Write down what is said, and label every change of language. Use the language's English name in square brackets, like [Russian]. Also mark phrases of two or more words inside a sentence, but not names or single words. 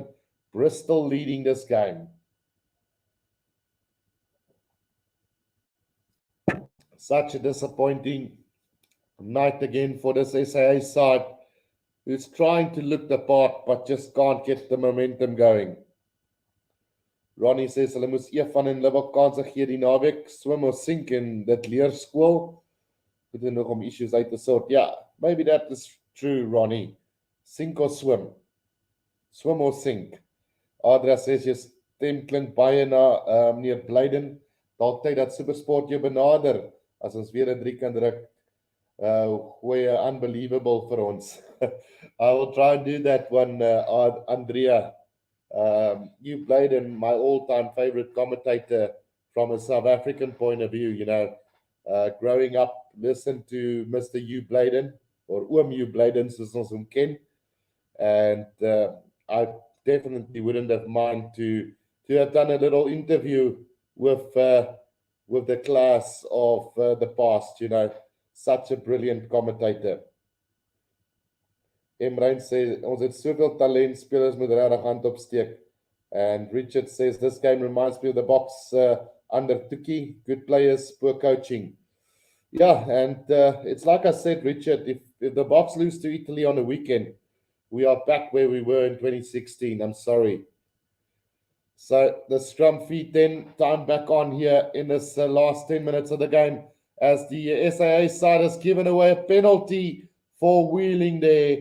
[English] Bristol leading this game. Such a disappointing night again for this SAA side, who's trying to look the part but just can't get the momentum going. [Afrikaans] Ronnie says hulle moes Evan en Libbok kanse gee die naweek, swim of sink in dit leerskool. Goed en nog om issues uit te sort. [English] Yeah, maybe that is true, Ronnie. Sink or swim. Swim or sink. [Afrikaans] Adria says jy stem klink baie na meneer Blyden. Dalk tyd dat Supersport jou benader as ons weer 'n 3 kan druk. Goeie unbelievable vir ons. [English] I will try and do that one, Andrea. You played in my all-time favorite commentator from a South African point of view, growing up, listen to Mr. [Afrikaans] Hugh Bladen, or Oom Hugh Bladen, soos ons hom ken. [English] And I definitely wouldn't have mind to have done a little interview with the class of the past. Such a brilliant commentator. [Afrikaans] Emrein sê ons het soveel talent, spelers moet regtig hand opsteek. [English] And Richard says this game reminds me of the Boks under Tuki. Good players, poor coaching. Yeah, and it's like I said, Richard, if the Boks lose to Italy on a weekend, we are back where we were in 2016. I'm sorry. So the scrum feed then time back on here in this last 10 minutes of the game as the SAA side has given away a penalty for wheeling there.